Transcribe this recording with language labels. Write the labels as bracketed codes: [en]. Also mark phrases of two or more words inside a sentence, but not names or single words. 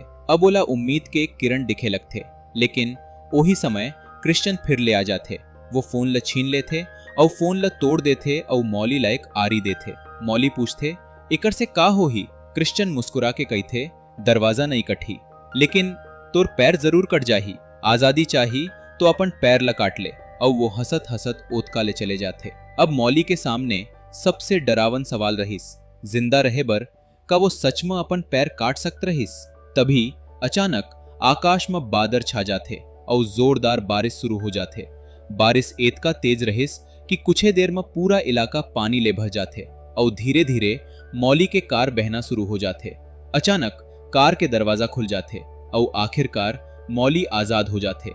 [hne] अब ओला उम्मीद के एक किरण दिखे लगते, लेकिन वही समय क्रिश्चियन फिर ले आ जाते। वो फोन ला छीन लेते और फोन ला तोड़ देते और मौली ला एक आरी देते। मौली पूछते इकर से का हो ही? क्रिश्चियन मुस्कुरा के कहते दरवाजा नहीं कठी, लेकिन तोर पैर जरूर कट जाही। आजादी चाही तो अपन पैर ला काट ले। और वो हंसत हंसत ओतका ले चले जाते। अब मौली के सामने सबसे डरावन सवाल रहीस। जिंदा रहे बर का वो सच में अपन पैर काट सकत रहीस। तभी अचानक आकाश में बादर छा जाते और जोरदार बारिश शुरू हो जाते। बारिश एतका तेज रहीस कि कुछ देर में पूरा इलाका पानी ले भर जाते और धीरे धीरे मौली के कार बहना शुरू हो जाते। अचानक कार के दरवाजा खुल जाते और आखिरकार मौली आजाद हो जाते।